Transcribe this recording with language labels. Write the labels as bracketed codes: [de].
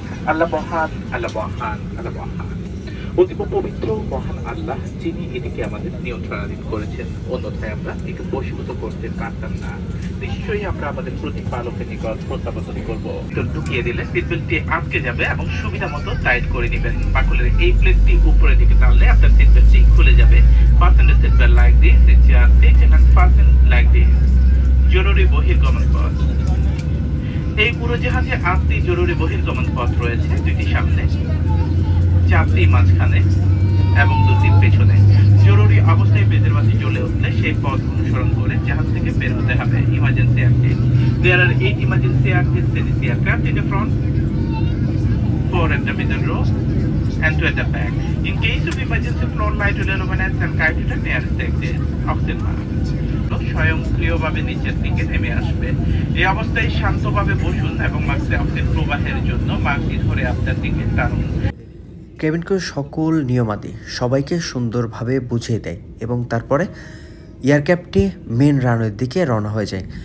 [bn] আল্লাহ মহান, আল্লাহ মহান, আল্লাহ মহান। অতীব পবিত্র মহান আল্লাহ যিনি এটিকে আমাদের নিয়ন্ত্রণাধীন করেছেন, অন্যথায় আমরা একে বশীভূত করতে পারতাম না। নিশ্চয়ই আমরা আমাদের প্রতিপালকের নিকট প্রত্যাবর্তন করব। ঢুকিয়ে দিলে সিটবেল্টটি আটকে যাবে এবং সুবিধা মতো টাইট করে নেবেন। বাকলের এই প্লেটটি উপরের দিকে টানলে আপনার সিটবেল্টটি খুলে যাবে। [en] Fasten the seatbelt like this, since you are seated and fasten like this. [bn] জরুরি বহির্গমন পথ। এই উড়োজাহাজে 8টি জরুরি বহির্গমন পথ রয়েছে, 2টি সামনে, 4টি মাঝখানে এবং 2টি পেছনে। জরুরি অবস্থায় বেজের বাতি জ্বলে উঠলে সেই পথ অনুসরণ করে জাহাজ থেকে বের হতে হবে। Emergency exit. [en] There are 8 emergency exits in the aircraft, in the front, 4 at the middle row, and 2 at the back. In case of emergency, floor light will illuminate and guide you to the nearest exit. [bn] Oxygen mask স্বয়ংক্রিয়ভাবে নিচের দিকে নেমে আসবে। এই অবস্থায় শান্তভাবে বসুন এবং মাস্কে অক্সিজেন প্রবাহের জন্য মাস্কটি ধরে আপনার দিকে টানুন। কেবিন ক্রু সকল নিয়মাদি সবাইকে সুন্দরভাবে বুঝিয়ে দেয় এবং তারপরে এয়ারক্রাফটটি মেন রানওয়ের দিকে রওনা হয়ে যায়।